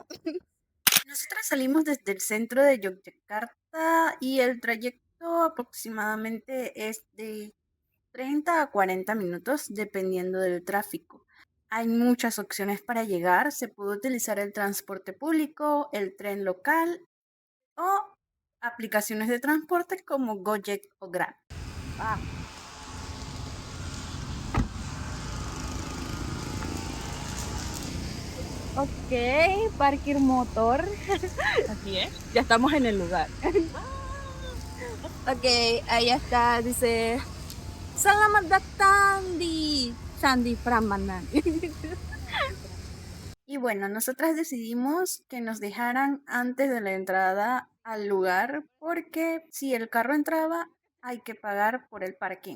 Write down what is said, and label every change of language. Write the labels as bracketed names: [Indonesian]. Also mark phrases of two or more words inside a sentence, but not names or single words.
[Spanish] Nosotras salimos desde el centro de Yogyakarta y el trayecto aproximadamente es de 30 a 40 minutos dependiendo del tráfico. Hay muchas opciones para llegar. Se puede utilizar el transporte público, el tren local o aplicaciones de transporte como Gojek o Grab. [Indonesian] Ah, ok, parkir motor. [Spanish] Así es, ya estamos en el lugar. Ok, ahí está, dice [Indonesian] Selamat datang di Candi Prambanan. [Spanish] Y bueno, nosotras decidimos que nos dejaran antes de la entrada al lugar porque si el carro entraba hay que pagar por el parking.